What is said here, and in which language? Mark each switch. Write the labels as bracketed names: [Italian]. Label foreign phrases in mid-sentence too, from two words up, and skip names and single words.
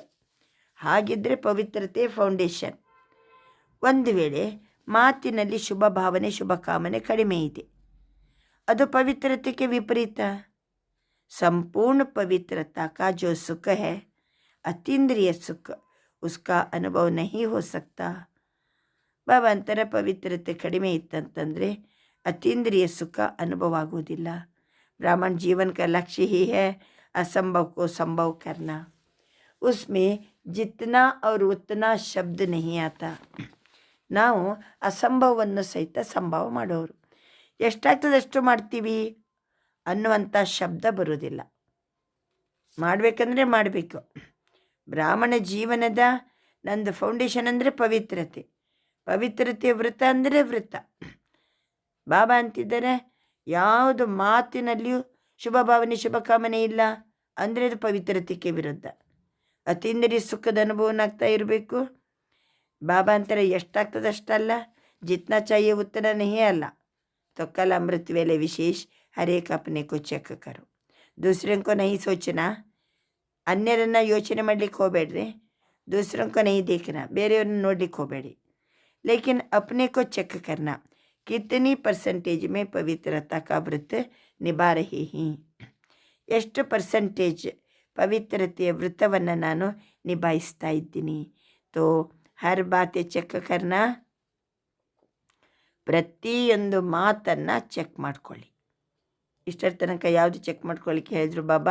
[Kannada] ಹಾಗಿದ್ದರೆ ಪವಿತ್ರತೆ ಫೌಂಡೇಶನ್. ಒಂದು ವೇಳೆ ಮಾತಿನಲ್ಲಿ ಶುಭ ಭಾವನೆ ಶುಭ ಕಾಮನೆ ಕಡಿಮೆ ಇದೆ, ಅದು ಪವಿತ್ರತೆಗೆ ವಿಪರೀತ. [Hindi] संपूर्ण पवित्रता का जो सुख है, अतींद्रिय सुख, उसका अनुभव नहीं हो सकता. [Kannada] ಬಾಬಾ ಅಂತರ ಪವಿತ್ರತೆ ಕಡಿಮೆ ಇತ್ತಂತಂದರೆ ಅತೀಂದ್ರಿಯ ಸುಖ ಅನುಭವ ಆಗೋದಿಲ್ಲ. [Hindi] ब्राह्मण जीवन का लक्ष्य ही है असंभव को संभव करना. उसमें जितना और उतना शब्द नहीं आता. [Kannada] ನಾವು ಅಸಂಭವವನ್ನು ಸಹಿತ ಸಂಭವ ಮಾಡೋರು. ಎಷ್ಟಾಗ್ತದೆ ಅಷ್ಟು ಮಾಡ್ತೀವಿ ಅನ್ನುವಂಥ ಶಬ್ದ ಬರೋದಿಲ್ಲ. ಮಾಡಬೇಕಂದ್ರೆ ಮಾಡಬೇಕು. ಬ್ರಾಹ್ಮಣ ಜೀವನದ ನಂದು ಫೌಂಡೇಶನ್ ಅಂದರೆ ಪವಿತ್ರತೆ. ಪವಿತ್ರತೆ ವೃತ ಅಂದರೆ ವೃತ. ಬಾಬಾ ಅಂತಿದ್ದಾರೆ, ಯಾವುದು ಮಾತಿನಲ್ಲಿಯೂ ಶುಭ ಭಾವನೆ ಶುಭ ಕಾಮನೆ ಇಲ್ಲ ಅಂದರೆ ಅದು ಪವಿತ್ರತೆಗೆ ವಿರುದ್ಧ. ಅತೀಂದ್ರಿಯ ಸುಖದ ಅನುಭವನಾಗ್ತಾ ಇರಬೇಕು. ಬಾಬಾ ಅಂತಾರೆ ಎಷ್ಟಾಗ್ತದೆ ಅಷ್ಟಲ್ಲ, [Hindi] जितना चाहिए उतना नहीं [Kannada] ಅಲ್ಲ. [Hindi] तो कल अमृत वेले विशेष हर एक अपने को चेक करो. दूसरों को नहीं सोचना. [Kannada] अन्यरನ್ನು ಯೋಚನೆ ಮಾಡಲಿಕ್ಕೆ ಹೋಗಬೇಡ್ರಿ. [Hindi] दूसरों को नहीं देखना. [Kannada] ಬೇರೆಯವ್ರನ್ನ ನೋಡ್ಲಿಕ್ಕೆ ಹೋಗಬೇಡಿ. [Hindi] लेकिन अपने को चेक करना कितनी परसेंटेज में पवित्रता का व्रत निभा रही हैं. [Kannada] ಎಷ್ಟು ಪರ್ಸೆಂಟೇಜ್ ಪವಿತ್ರತೆಯ ವೃತ್ತವನ್ನು ನಾನು ನಿಭಾಯಿಸ್ತಾ ಇದ್ದೀನಿ. [Hindi] तो हर बातें चेक करना. [Kannada] ಪ್ರತಿಯೊಂದು ಮಾತನ್ನು ಚೆಕ್ ಮಾಡ್ಕೊಳ್ಳಿ. ಇಷ್ಟರ ತನಕ ಯಾವುದು ಚೆಕ್ ಮಾಡ್ಕೊಳ್ಳಿಕ್ಕೆ ಹೇಳಿದ್ರು ಬಾಬಾ?